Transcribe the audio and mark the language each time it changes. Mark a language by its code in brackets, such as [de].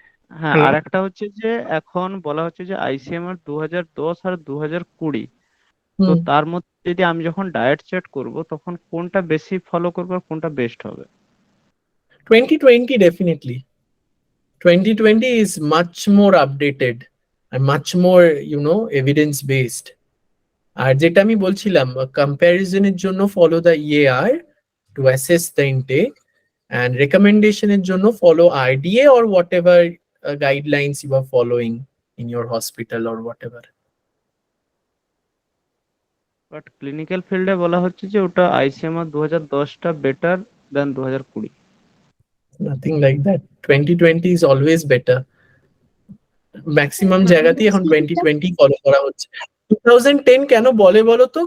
[bn] হ্যাঁ, আর একটা হচ্ছে যে এখন বলা হচ্ছে যে আইসিএমআর 2010 আর 2020, তো তার মধ্যে যদি আমি যখন ডায়েট চার্ট করব তখন কোনটা বেশি ফলো করবো আর কোনটা বেস্ট হবে? [en] 2020 definitely. 2020 is much more updated and much more evidence based. [bn] আর যেটা আমি বলছিলাম, কম্প্যারিজনের জন্য [en] Follow the EAR to assess the intake, and recommendation এর জন্য follow RDA or whatever guidelines you are following in your hospital or whatever. [bn] But clinical ফিল্ডে বলা হচ্ছে যে ওটা ICMR 2010টা better then 2020। [en] Nothing like that. 2020 is always better. [bn] Maximum জায়গাতেই এখন 2020 follow করা হচ্ছে। 2010 কেন বলে বলো তো?